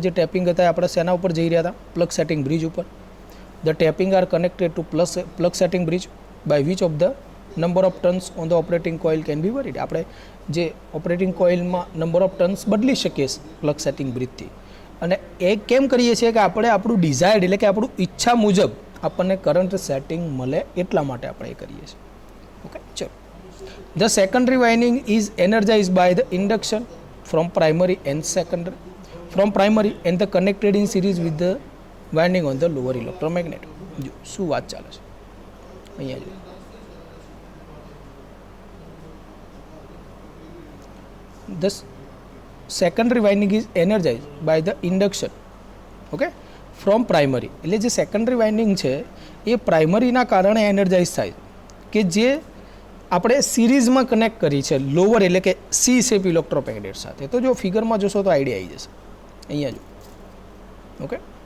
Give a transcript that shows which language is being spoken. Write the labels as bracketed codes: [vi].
[gu] જે ટેપિંગ હતા એ આપણે શેના ઉપર જઈ રહ્યા હતા? પ્લગ સેટિંગ બ્રિજ ઉપર. [en] The tapping are connected to plug setting bridge by which of the number of turns on the operating coil can be varied. [gu] આપણે જે ઓપરેટિંગ કોઇલમાં નંબર ઓફ ટર્ન્સ બદલી શકીએ પ્લગ સેટિંગ બ્રિજથી. અને એ કેમ કરીએ છીએ કે આપણે આપણું ડિઝાયર્ડ એટલે કે આપણું ઈચ્છા મુજબ આપણને કરંટ સેટિંગ મળે એટલા માટે આપણે એ કરીએ છીએ. ઓકે, ચલો. [en] The secondary winding is energise by the induction from primary and secondary, from primary and the connected in series with the winding on the lower electromagnet. [gu] જો શું વાત ચાલે છે અહીંયા જો, [en] the secondary winding is energized by the induction, okay, from primary. [gu] એટલે જે secondary winding છે એ પ્રાઇમરીના કારણે એનર્જાઇઝ થાય કે જે આપણે સિરીઝમાં કનેક્ટ કરી છે લોવર એટલે કે સી શેપ ઇલેક્ટ્રોમેગ્નેટ સાથે. તો જો ફિગરમાં જોશો તો આઈડિયા આવી જશે. અહીંયા જો, ઓકે.